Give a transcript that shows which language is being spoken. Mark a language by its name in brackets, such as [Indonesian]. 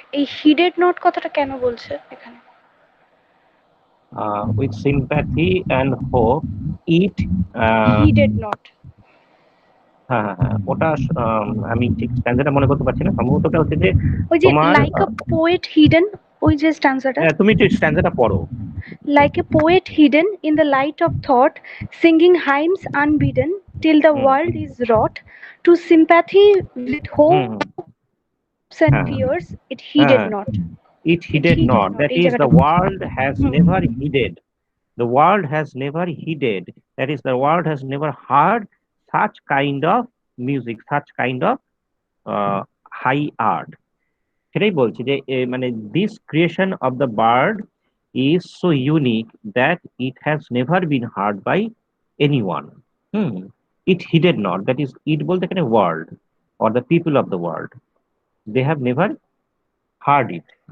[Bangla] এই হিডেড নট কথাটা কেন বলছে এখানে? [English] With sympathy and hope it, heeded not. [Bangla] হ্যাঁ, হ্যাঁ, হ্যাঁ, ওটা আমি ঠিক স্ট্যান্ডার্ডটা মনে করতে পারছি না, সম্ভবত ওটা হচ্ছে যে ওই যে তোমার [English] like a poet hidden, [Bangla] ওই যে স্ট্যান্সাটা, তুমি একটু স্ট্যান্ডার্ডটা পড়ো। [English] like a poet hidden in the light of thought, singing hymns unbidden till the hmm, world hmm, is wrought, to sympathy with hmm, hopes hmm, and fears, it heeded হ্যাঁ, not. হ্যাঁ, হ্যাঁ। It It heeded not, heeded [Bangla] এই [English] not, [Bangla] জায়গাটা বলছে। [English] the world has hmm. never heeded, the world has never heeded, that is the world has never heard such kind of music, such kind of uh, high art। [Bangla] সেটাই বলছি যে মানে [English] This creation of the bird is so unique that it has never been heard by anyone. Hmm it heeded not, that is it [Bangla] বলতে এখানে [English] World or the people of the world, they have never heard it.